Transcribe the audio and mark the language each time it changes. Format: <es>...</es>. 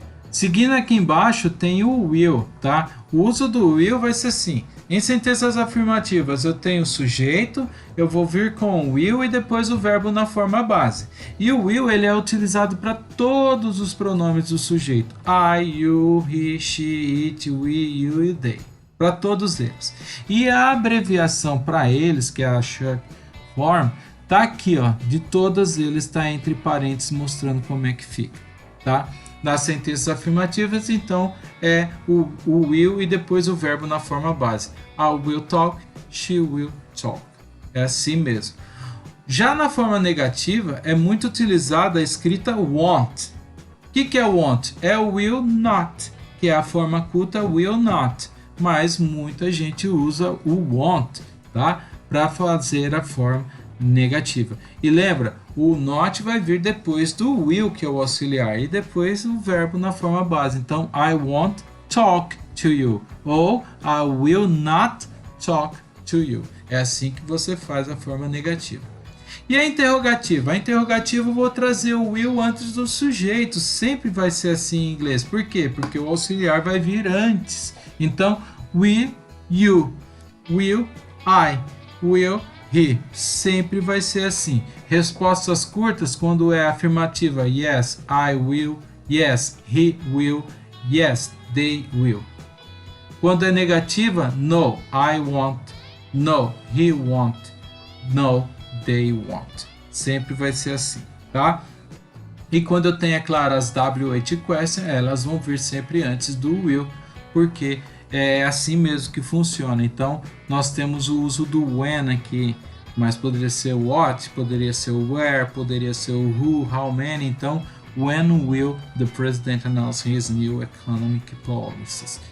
<pt>Seguindo aqui embaixo tem o will, tá? O uso do will vai ser assim. Em sentenças afirmativas eu tenho o sujeito, eu vou vir com o will e depois o verbo na forma base. E o will ele é utilizado para todos os pronomes do sujeito.</pt> <en>I, you, he, she, it, we, you e they.</en> <pt>Para todos eles. E a abreviação para eles, que é a short form, tá aqui, ó. De todas eles está entre parênteses mostrando como é que fica, tá? Nas sentenças afirmativas, então, é o will e depois o verbo na forma base.</pt> <en>I will talk, she will talk.</en> <pt>É assim mesmo. Já na forma negativa, é muito utilizada a escrita want. O que é want? É o will not, que é a forma culta will not. Mas muita gente usa o want, tá? Para fazer a forma negativa. E lembra, o not vai vir depois do will, que é o auxiliar, e depois o verbo na forma base.</pt> <en>Então, I won't talk to you, ou I will not talk to you.</en> <pt>É assim que você faz a forma negativa. E a interrogativa? A interrogativa eu vou trazer o will antes do sujeito, sempre vai ser assim em inglês. Por quê? Porque o auxiliar vai vir antes. Então, will you, will I, will he, sempre vai ser assim. Respostas curtas quando é afirmativa,</pt> <en>yes, I will, yes, he will, yes, they will.</en> <pt>Quando é negativa,</pt> <en>no, I won't, no, he won't, no, they won't.</en> <pt>Sempre vai ser assim, tá? E quando eu tenho, é claro, as WH questions, elas vão vir sempre antes do will, porque é assim mesmo que funciona. Então, nós temos o uso do when aqui, mas poderia ser o what, poderia ser o where, poderia ser o who, how many.</pt> <en>Então, when will the president announce his new economic policies?</en>